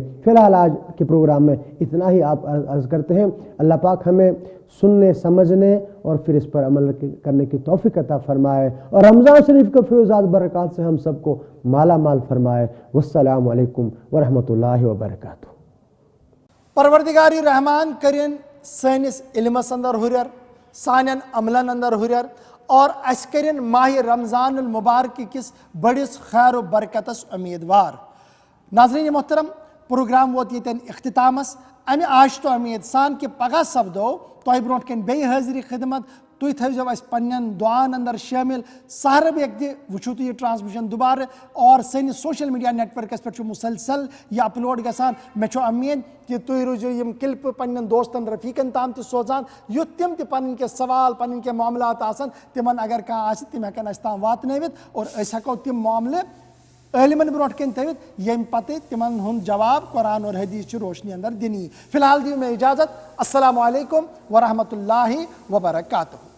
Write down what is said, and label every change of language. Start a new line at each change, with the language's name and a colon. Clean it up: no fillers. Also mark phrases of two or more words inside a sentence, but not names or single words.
Urdu: فی الحال آج کے پروگرام میں اتنا ہی آپ عرض کرتے ہیں. اللہ پاک ہمیں سننے, سمجھنے اور پھر اس پر عمل کرنے کی توفیق عطا فرمائے, اور رمضان شریف کے فیضات برکات سے ہم سب کو مالا مال فرمائے.
Arabic: والسلام علیکم ورحمۃ اللہ وبرکاتہ.
Kashmiri: پروردگاری رحمان کرن سانس علمس اندر ہرر, سانن عملن اندر ہرر, اور اس کرن ماہ رمضان المبارک کس بڑس خیر و برکتس امیدوار.
Urdu: ناظرین محترم,
Kashmiri: پروگرام ووت یتن اختتامس. امہ آش تو امید سان کہ پگہ سپدو تہ برونٹ کن بی حاضری خدمت. تھی تھو اس پنن دعان اندر شامل. سہر بیک وچھو تو یہ ٹرانسمیشن دوبارہ, اور سنس
English: social media networks
Kashmiri: پہ مسلسل یہ اپلوڈ گژھان. مے امید کہ تھی روزو یم کلپ پنن دوستن رفیقن تام تہ سوزان, یُتھ تم تہ پنن کے سوال, پنن کے معاملات آسن, تمن اگر کانٛہہ آسہِ تم ہیکن اس تام واتنٲوِتھ, اور أسۍ ہیکو تم معاملہ عالمن برونٹ کن تھوت یم پتہ تمن ہند جواب
Urdu: قرآن اور حدیث
Kashmiri: چھ روشنی اندر دینی. فی الحال دیو میں اجازت.
Arabic: السلام علیکم ورحمۃ اللہ وبرکاتہ.